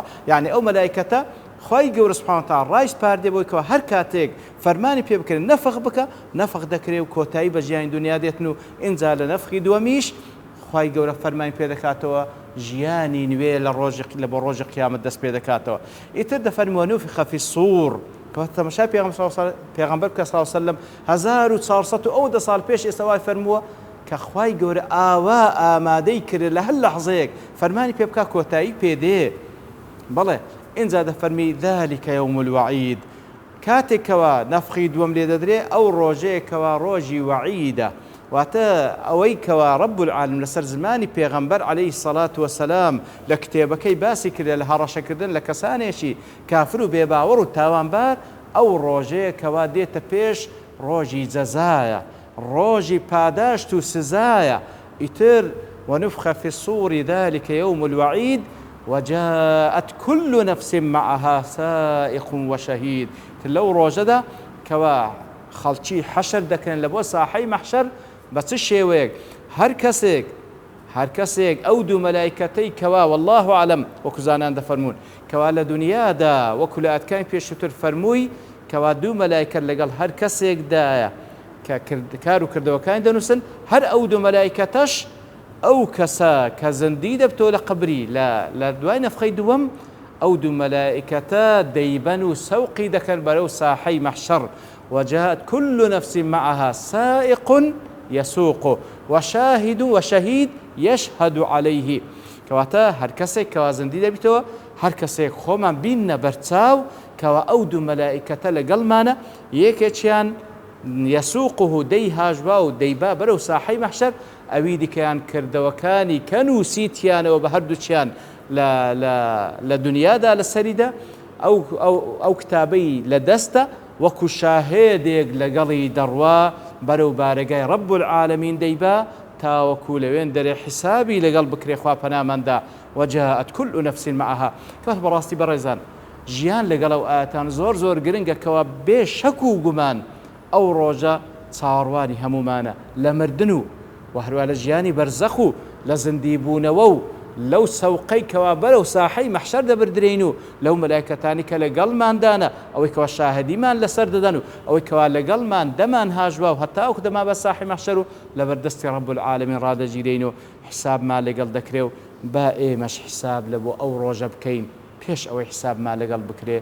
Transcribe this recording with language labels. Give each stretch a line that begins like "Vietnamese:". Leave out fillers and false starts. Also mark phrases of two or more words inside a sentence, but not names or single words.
Central Kurdish: یعنی ئەو مەلایکەتە خوای گەورە
Arabic: سبحانه وتعالى
Central Kurdish: ڕای سپاردێ بۆی کەوە هەر کاتێک فەرمانی پێ بکرێت نەفخ بکە نەفخ دەکرێت و کۆتایی بە ژیانی دنیا دێتن و ئینجا لە نەفخی دووەمیش خوای گەورە فەرمانی پێ دەکاتەوە ژیانی نوێ لە بۆ ڕۆژی قیامەت دەست پێ دەکاتەوە. ئیتر دەفەرمی
Arabic: ونفخ في الصور
Central Kurdish: تەماشای پێغەمبەر بکە
Arabic: صلی الله علیه وسلم
Central Kurdish: 1400 و ئەو ساڵ پێش ئێستا وای فەرمووە کە خوای گەورە ئاوا ئامادەی کرد لە هەر لەحزەیەک فەرمانی پێ بکە کۆتایی پێدێ. بەڵێ ئینجا دەفەرمی
Arabic: ذلك يوم الوعيد
Central Kurdish: کاتێکەوە نەفخی دووەم لێ دەدرێ ئەو ڕۆژەیەکەوە ڕۆژی وەعیدە واتە ئەوەی کەوا
Arabic: رب العالمین
Central Kurdish: لەسەر زمانی پێغەمبەر
Arabic: عليه الصلاة والسلام
Central Kurdish: لە کتێبەکەی باسی کردێ لە هەڕەشەکردن لە کەسانێکی کافر و بێباوەڕ و تاوانبار ئەو ڕۆژەیەکەوە دێتە پێش ڕۆژی جەزایە ڕۆژی پاداشت و سزایە.
Arabic: ئیتر ونفخ في الصور ذلك يوم الوعيد وجاءت كل نفس معها سائق وشهيد.
Central Kurdish: لەو ڕۆژەدا کەوا خەڵکی حەشر دەکەن لە بۆ ساحەی مەحشەر بە چ شێوەیەک هەر کەسێک ئەو دوو مەلایکەتەی کەوا
Arabic: والله أعلم
Central Kurdish: وەکو زانان دەفەرمون کەوا لە دنیادا وەکو لە ئاتکانی پێشووتر فەرمووی کەوا دوو مەلایکەت لەگەڵ هەر کەسێکدایە کە کار و کردەوەکانی دەنووسن هەر ئەو دوو مەلایکەتەش ئەو کەسە کە زەندی دەبتەوە لە قبری لە دوای نەفخەی دووەم ئەو دوو مەلایکەتە دەیبەن و سەوقی دەکەن بەرەو ساحەی مەحشەر.
Arabic: وجاءت كل نفس معها سائق يسوق وشاهد وشهيد يشهد عليه.
Central Kurdish: كواتا هر کەسێک کەوا زەندی دەبیتەوە هەر کەسێک خۆمان بینە بەرچاو کەوا ئەو دوو مەلایکەتە لەگەڵمانە یەکێکیان یەسوقه دەی هاژبا و دەیبا بەرەو ساحەی مەحشەر ئەوی دیکەیان کردەوەکانی کە نووسیتیانەوە بە هەردووچیان لە دنیادا لەسەریدا ئەو کتابەی لە دەستە وەکو شاهێدێک لەگەڵی دەڕوا بەرەو بارەگای
Arabic: رب العالمین
Central Kurdish: دەیبا تاوەکو لەوێن دەرێ حسابی لەگەڵ بکرێ خوا پەناماندا.
Arabic: وجاءت كل نفس معها.
Central Kurdish: کەس بەڕاستی بەڕێزان ژیان لەگەڵ ئەو ئاەتان زۆر گرنگە کەوا بێ شەک و گومان ئەو ڕۆژە چاوەڕوانی هەمومانە لە مردن و هەروە لە ژیانی بەرزەخ و لە زندیبوونەوە و لەو سەوقەی کەوا بەرەو ساحەی مەحشەر دەبردرێن و لەو مەلایکەتانی کە لەگەڵماندانە ئەوەی کەوا شاهدیمان لەسەر دەدەن و ئەوەی کەوا لەگەڵمان دەمان هاژوا و هەتا ئەو دەما بە ساحەی مەحشەر و لەبەردەستی
Arabic: رب العالمین
Central Kurdish: ڕادەگیرین و حسابمان لەگەڵ دەکرێ و با ئێمەش حساب لە بۆ ئەو ڕۆژە بکەین پێش ئەوەی حسابمان لەگەڵ بکرێ.